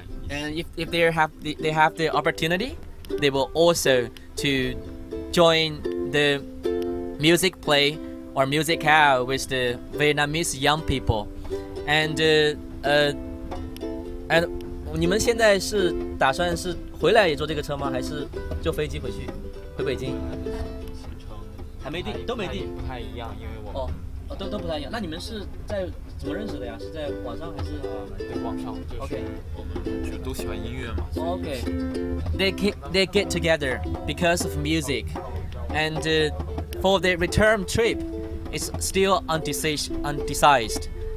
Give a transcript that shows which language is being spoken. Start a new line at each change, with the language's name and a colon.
English: And if they have the opportunity, they will also to join the music play or musicale with the Vietnamese young people.
Chinese: And 你们现在是打算是回来也坐这个车吗？还是坐飞机回北京？行程还没定，都没定，不太一样，因为我们都不太一样。那你们是在怎么认识的呀？是在网上还是？在网上，就是
English: OK
Chinese: 我们就都喜欢音乐嘛。
English: Okay, they get together because of music, and for the return trip, it's still undecided.